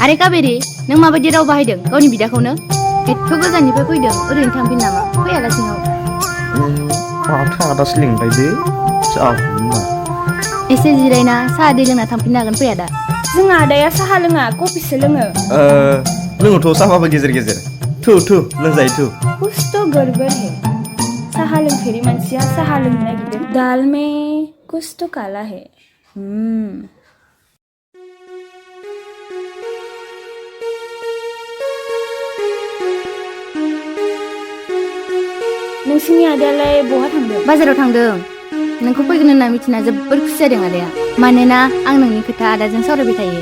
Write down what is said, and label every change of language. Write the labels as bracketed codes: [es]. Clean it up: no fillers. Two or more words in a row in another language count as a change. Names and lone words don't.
[brx] आरे काबेरि, नों माबायदि राव बाहायदों गावनि बिदाखौनो? एथ' गोजाननिफ्राय फैदों, ओरैनो थांफिन नामा? फै आदा सिङाव। माथो आदासो लिंबाय दे। एसे जिरायना साहा दै लोंना थांफिननो हागोन। फै आदा। जोंहा आदाया साहा लोङा, कफिसो लोङो। लोङोथ' साहाबाबो गेजेर थु लोंजायो थु। [hi] कुछ तो गड़बड़ है। [brx] साहा लोंफेरि मानसिया साहा लोंनो नागिरदों। [hi] दाल में कुछ तो काला है। [brx] नोंसिनि आदायालाय बहा थांदों? बाजाराव थांदों। नोंखौ फैगोन होनना मिथिना जोबोर खुसि जादों आदाया। मानोना आं नोंनि खोथा आदाजों सावरायबाय थायो।